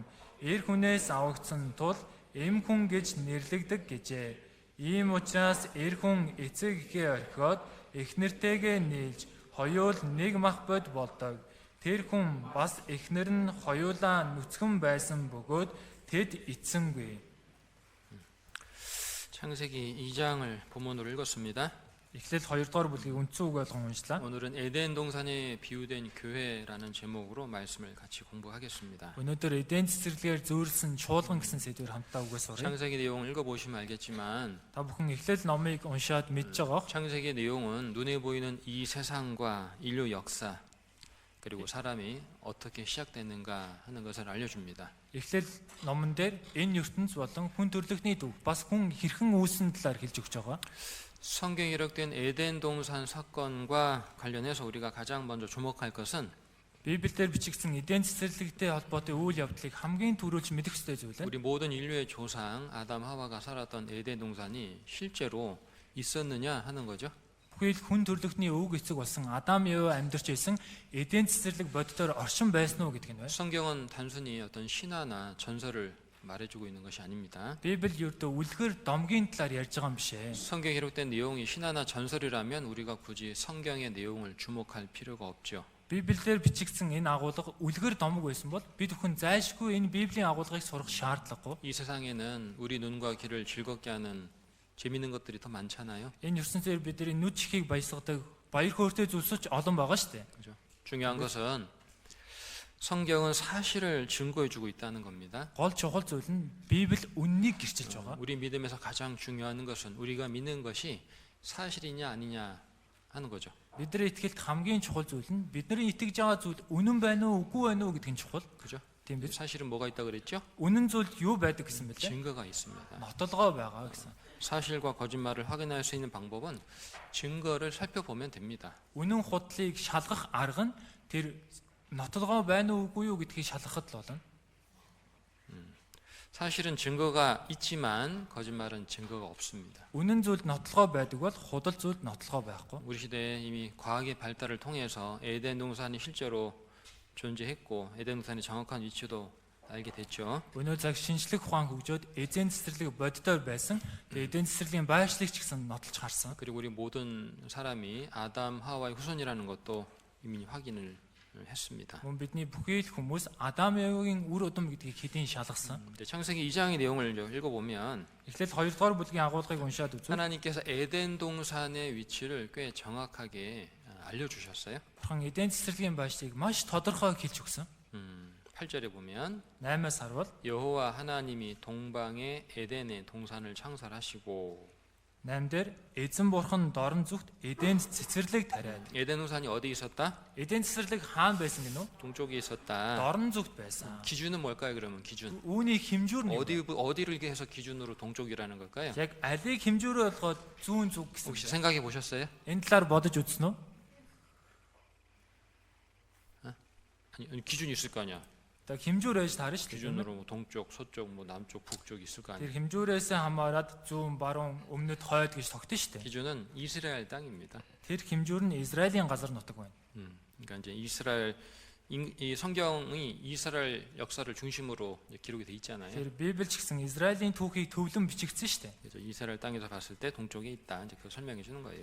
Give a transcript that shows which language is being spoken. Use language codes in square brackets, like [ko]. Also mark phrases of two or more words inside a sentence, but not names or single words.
[mn] Эр хүнээс авагдсан тул эм хүн гэж нэрлэгдэг гэжээ. Ийм учраас эр хүн эцэг эхээ орхиод эхнэртэйгээ нийлж хоёул нэг мах бод болдог. Тэр хүн бас эхнэр нь хоёулаа нүцгэн байсан бөгөөд тэд эцсэнгүй. [ko] 창세기 2장을 본문으로 읽었습니다. [mn] Эхлэл 2 дугаар бүлгийг үндсэн үг болгон уншлаа. [ko] 오늘은 에덴 동산에 비유된 교회라는 제목으로 말씀을 같이 공부하겠습니다. [mn] Өнөөдөр Эден цэцэрлэгээр зөөрлсөн чуулган гэсэн сэдвээр хамтдаа үгээс оръё. [ko] 창세기 내용을 읽어보시면 알겠지만 [mn] Та бүхэн Эхлэл номыг уншаад мэдж байгаа. [ko] 창세기 내용은 눈에 보이는 이 세상과 인류 역사 그리고 사람이 어떻게 시작됐는가 하는 것을 알려줍니다. [mn] Эхлэл номон дээр энэ ертөнц болон хүн төрлөختний төв бас хүн хэрхэн үүссэн талаар хэлж өгч байгаа. [ko] 성경에 기록된 에덴 동산 사건과 관련해서 우리가 가장 먼저 주목할 것은 [mn] Библиэлд бичигдсэн Эден цэцэрлэгтэй холбоотой үйл явдлыг хамгийн түрүүлж мэдэх ёстой зүйл нь [ko] 우리 모든 인류의 조상 아담 하와가 살았던 에덴 동산이 실제로 있었느냐 하는 거죠. [mn] бүхий л хүн төрлөختний өвөг эцэг болсон Адам Ева амьдарч байсан Эден цэцэрлэг боддоор оршин байсан уу гэдэг нь байна. [ko] 성경은 단순히 어떤 신화나 전설을 말해주고 있는 것이 아닙니다. [mn] Библи ердөө үлгэр домгийн талаар ярьж байгаа юм биш ээ. [ko] 성경에 기록된 내용이 신화나 전설이라면 우리가 굳이 성경의 내용을 주목할 필요가 없죠. [mn] Библиэлд бичигдсэн энэ агуулга үлгэр домог байсан бол бид бүхэн зайлшгүй энэ Библийн агуулгыг сурах шаардлагагүй. [ko] 이 세상에는 우리 눈과 귀를 즐겁게 하는 재미있는 것들이 더 많잖아요. [mn] Энэ ертөнцөөр бидний нүд чихийг баясгадаг баяр хөөртэй зүйлсч олон байгаа шүү дээ. [ko] 그죠? 중요한 것은 성경은 사실을 증거해주고 있다는 겁니다. [mn] Гол чухал зүйл нь Библи үннийг гэрчилж байгаа. [ko] 우리 믿음에서 가장 중요한 것은 우리가 믿는 것이 사실이냐 아니냐 하는 거죠. [mn] Бидний итгэлд хамгийн чухал зүйл нь бидний итгэж байгаа зүйл үнэн байна уу үгүй байна уу гэдэг нь чухал. [ko] 그죠? [mn] Тийм биз? [ko] 사실은 뭐가 있다 그랬죠? [mn] Үнэн зүйл юу байдаг гэсэн мэлээ? [ko] 증거가 있습니다. [mn] Нотолгоо байгаа гэсэн. [ko] 사실과 거짓말을 확인할 수 있는 방법은 증거를 살펴보면 됩니다. [mn] Үнэн худлыг шалгах арга нь тэр нотолгоо байна уу үгүй юу гэдгийг шалгахад л болно. [ko] 사실은 증거가 있지만 거짓말은 증거가 없습니다. [mn] Үнэн зүйлд нотолгоо байдаг бол худал зүйлд нотолгоо байхгүй. [ko] 우리 시대에 이미 과학의 발달을 통해서 에덴 동산이 실제로 존재했고 에덴 동산의 정확한 위치도 알게 됐죠. [mn] Өнөө цаг шинжлэх ухаан хөгжөөд эзэн цэцэрлэг боддоор байсан. Эзэн цэцэрлэгийн байршлыг ч гэсэн нотолж харсан. [ko] 그리고 우리 모든 사람이 아담 하와의 후손이라는 것도 이미 확인을 했습니다. [mn] Мөн бидний бүхий л хүмүүс Адам Евагийн үр удам гэдгийг хэдийн шалгасан. [ko] 창세기 2장의 내용을 읽어보면 [mn] Эхлээд 2 дугаар бүлгийн агуулгыг уншаад үзвэл [ko] 하나님께서 에덴 동산의 위치를 꽤 정확하게 알려주셨어요. [mn] бурхан эден цэцэрлэгийн байршлыг маш тодорхой хэлж өгсөн. [ko] 8절에 보면 [mn] 8-аас харвал [ko] 여호와 하나님이 동방에 에덴의 동산을 창설하시고 [mn] 8-дөр эзэн бурхан дорн зүгт эден цэцэрлэг тариад. [ko] 에덴 동산이 어디 있었다? [mn] Эден цэцэрлэг хаана байсан гинөө? [ko] 동쪽에 있었다. [mn] Дорн зүгт байсан. [ko] 기준은 뭘까요? 그러면 기준 [mn] Үүний хэмжүүр нь юу? [ko] 어디를 해서 기준으로 동쪽이라는 걸까요? [mn] Яг алийг хэмжүүрээр болгоод зүүн зүг гэсэн. [ko] 혹시 생각해 보셨어요? [mn] Энэ талаар бодож үзсэн үү? [ko] 아니, 기준이 있을 거 아니야. [mn] Тэгээ хэмжүүр ээж таарна шүү дээ. [ko] 기준으로 뭐 동쪽, 서쪽, 뭐 남쪽, 북쪽 있을 거 아니야. [mn] Тэр хэмжүүрээс хамаарат зүүн, баруун, өмнөд, хойд гэж тогтно шүү дээ. [ko] 기준은 이스라엘 땅입니다. [mn] Тэр хэмжүүр нь Израилийн газар нутаг байна. [ko] 그러니까 이제 이스라엘 이 성경이 이스라엘 역사를 중심으로 이제 기록이 돼 있잖아요. [mn] Тэр Библи ч гэсэн Израилийн түүхийг tөвлөн бичигдсэн шүү дээ. [ko] 그래서 이스라엘 땅에서 봤을 때 동쪽에 있다. 이제 그걸 설명해 주는 거예요.